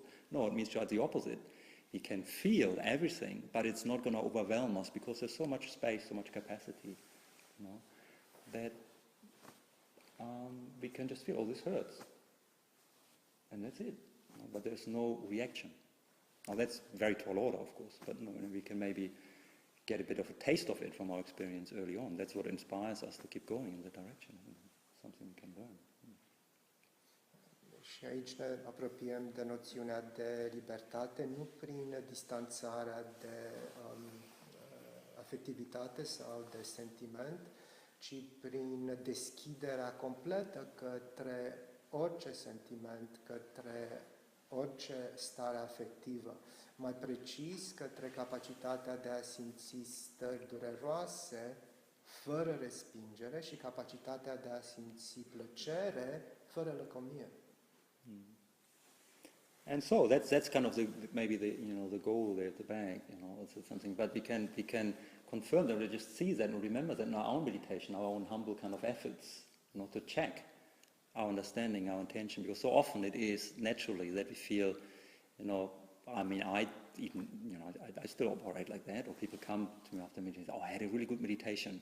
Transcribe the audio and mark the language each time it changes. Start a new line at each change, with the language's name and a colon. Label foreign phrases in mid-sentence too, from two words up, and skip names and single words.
English: No, it means just the opposite. We can feel everything, but it's not going to overwhelm us because there's so much space, so much capacity, that we can just feel, oh, this hurts, and that's it. But there's no reaction. Now that's very tall order, of course, but we can maybe get a bit of a taste of it from our experience early on. That's what inspires us to keep going in that direction. Something we can learn.
Romanian: Și aici ne apropiem de noțiunea de libertate, nu prin distanțarea de afectivitate sau de sentiment, ci prin deschiderea completă către orice sentiment, către orice stare afectivă. Mai precis, către capacitatea de a simți stări dureroase, fără respingere, și capacitatea de a simți plăcere, fără lăcomie.
English: And so that's kind of maybe the goal there at the back, it's something. But we can confirm that, we just see that and remember that in our own meditation, our own humble kind of efforts, to check our understanding, our intention, because so often it is naturally that we feel, I still operate like that, or people come to me after meditation, oh, I had a really good meditation.